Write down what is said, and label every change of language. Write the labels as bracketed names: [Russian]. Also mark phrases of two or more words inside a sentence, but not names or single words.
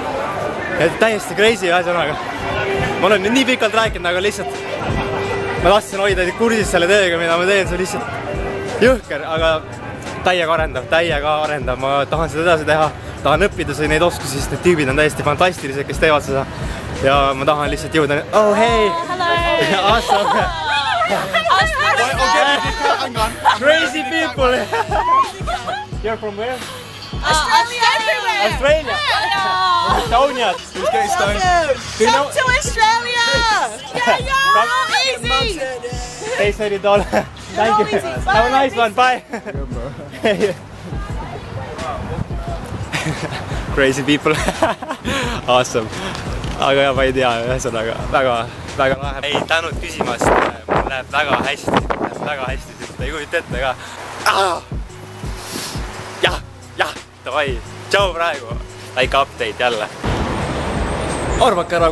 [Estonian] Et täiesti crazy asjanaga. Ma olen nii pikalt rääkinud, aga lihtsalt ma tahtsin hoida kursis selle tööga, mida ma teen, see on lihtsalt jõhker, aga täiega arendav, ma tahan seda edasi teha. tahan õppida neid oskusi, sest need tüübid on täiesti fantastilised, kes teevad seda. Ja ma tahan lihtsalt jõuda. [English] Oh, hey! Awesome! Crazy people! You're from where? Australia! Estonia! Come to Australia! Yeah, easy! Hey, $30. Thank you. Have a nice one. Bye. Crazy people. Awesome. [Estonian] Aga jah, ma ei tea, ühesõnaga väga lahe. Ei, tänud küsimast. Mul läheb väga hästi. Sest ei kujuta ette ka. Jah, davai. Tšau praegu. Väike update jälle. Arvake ära, kus ma olen.